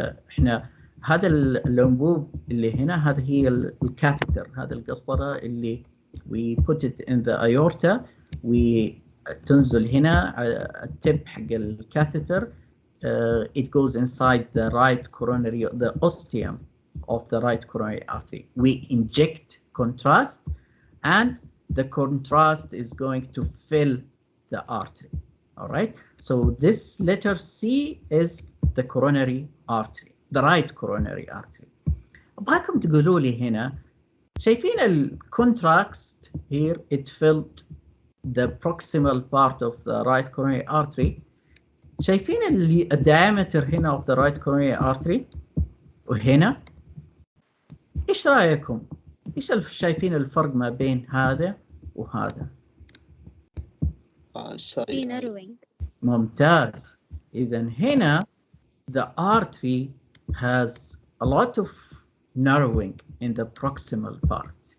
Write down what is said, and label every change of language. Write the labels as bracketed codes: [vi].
[ar] احنا هذا الانبوب اللي هنا هذا هي الكاثيتر. هذا القسطرة اللي [en] we put it in the aorta. [ar] وتنزل هنا التب حق الكاثيتر. [en] It goes inside the right coronary, the ostium of the right coronary artery. We inject contrast, and the contrast is going to fill the artery. All right. So this letter C is the coronary artery, the right coronary artery. [ar] أبغاكم تقولوا لي هنا شايفين الكونتراست [en] here it filled the proximal part of the right coronary artery. [ar] شايفين الديامتر هنا [en] of the right coronary artery [ar] وهنا. ايش رايكم؟ ايش شايفين الفرق ما بين هذا وهذا؟ في narrowing. ممتاز. اذا هنا [en] the artery has a lot of narrowing in the proximal part.